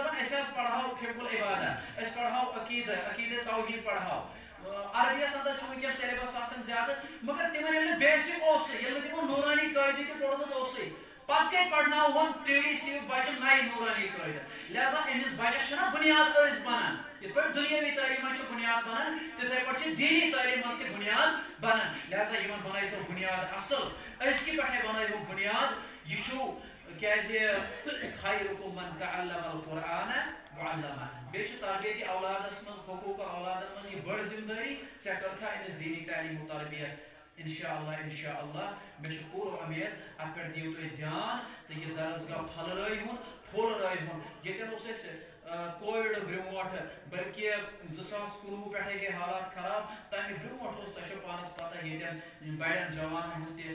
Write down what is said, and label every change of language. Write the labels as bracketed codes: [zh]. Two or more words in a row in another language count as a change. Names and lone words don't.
[ks] دپان أسۍ حظ پرہاو [ar] فقہ العبادہ [ks] أسۍ پرہاو عقیدہ توحیٖد پرہاو عربیس اندر چھُ وٕنکٮ۪س سیلبس آسان زیادٕ مگر تِمن ییٚلہِ نہٕ بیسِک اوسُے ییٚلہِ نہٕ تِمو نوٗرانی قٲیدٕ تہِ پوٚرمُت اوسُے پتہٕ کتہِ پرناوہون TDC یُک بچہِ نَیہِ نوٗرانی قٲیدٕ لہذا أمِس بچس چھِنہ بُنیاد ٲسۍ بنان یِتھ پٲٹھۍ دُنیٲوی تعلیٖم منٛز چھِ بُنیاد بنان تِتھَے پٲٹھۍ چھِ دیٖنی تعلیٖم منٛز تہِ بُنیاد بنان لہذا یِمن بنٲیتو بُنیاد اصٕل أزکہِ پٮ۪ٹھے بنٲیہُکھ بُنیاد یہِ چھُ کیازِ [ar] خیرکم من تعلم القرآن وعلمہ [ks] بیٚیہِ چھُ تربیتی اولادس منٛز حقوٗق اولادن منٛز یہِ بٔڑ ذمہٕ دٲری ژےٚ کٔرتھا أمِس دیٖنی تعلیٖمُک تربیت انشاءاللہ مےٚ چھُ پوٗرٕ اُمید اتھ پٮ۪ٹھ دِیِو تُہۍ دھیان تہٕ یہِ درسگاہ پھٔلرٲیہُن ییٚتٮ۪ن اوس اَسہِ کووِڈ برونٛٹھ بلکہِ 2019 پٮ۪ٹھے گٔے حالات خراب تمہِ برونٛٹھ اوس تۄہہِ چھو پانس پتہ ییٚتٮ۪ن بڑٮ۪ن جوانن ہُنٛد تہِ